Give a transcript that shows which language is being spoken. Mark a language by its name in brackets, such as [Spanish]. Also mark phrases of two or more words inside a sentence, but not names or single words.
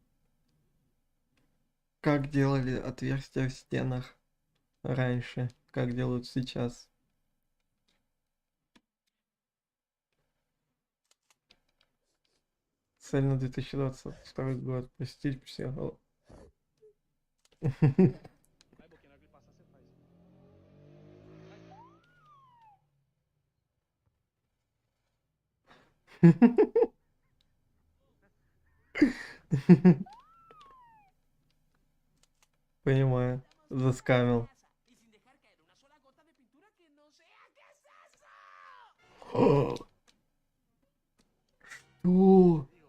[Russian] Как делали отверстия в стенах раньше? Как делают сейчас? Цель на 2022 год. Посетить психолога. [Portuguese] Vai, Boquinha, na hora que ele passar, você faz. [Russian] Понимаю. Заскамил. О, Что?